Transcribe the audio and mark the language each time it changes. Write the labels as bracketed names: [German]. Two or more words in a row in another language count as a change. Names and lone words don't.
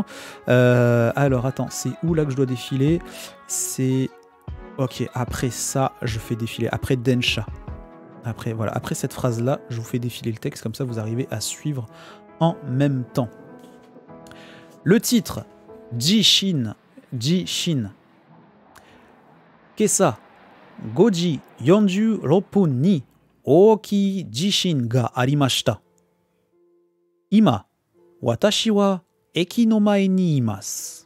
[French] Alors attends, c'est où là que je dois défiler? C'est... Ok, après ça, je fais défiler, après Densha. Après cette phrase-là, je vous fais défiler le texte, comme ça vous arrivez à suivre en même temps. Le titre, [Japanese] Jishin. 今朝、五時 46 分に大きい地震がありました。今、私は駅の前にいます。